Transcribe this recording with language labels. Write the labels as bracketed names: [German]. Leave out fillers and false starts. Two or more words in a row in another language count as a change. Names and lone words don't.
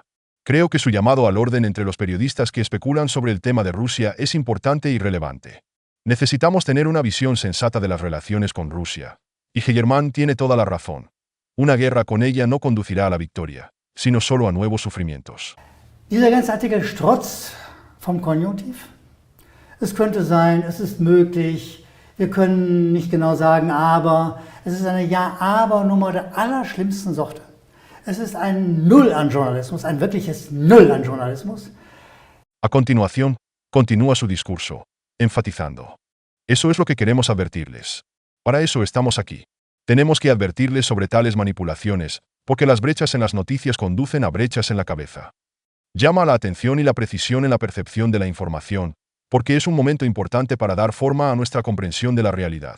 [Spanish] Creo que su llamado al orden entre los periodistas que especulan sobre el tema de Rusia es importante y relevante. Necesitamos tener una visión sensata de las relaciones con Rusia. Y Heyermann tiene toda la razón. Una guerra con ella no conducirá a la victoria, sino solo a nuevos sufrimientos. [German] Dieser ganze Artikel strotzt vom Konjunktiv. Es könnte sein, es ist möglich, wir können nicht genau sagen, aber es ist eine Ja-Aber-Nummer der allerschlimmsten Sorte. Es ist ein Null an Journalismus, ein wirkliches Null an Journalismus. [Spanish] A continuación, continúa su discurso, enfatizando: eso es lo que queremos advertirles. Para eso estamos aquí. Tenemos que advertirles sobre tales manipulaciones, porque las brechas en las noticias conducen a brechas en la cabeza. Llama a la atención y la precisión en la percepción de la información, porque es un momento importante para dar forma a nuestra comprensión de la realidad.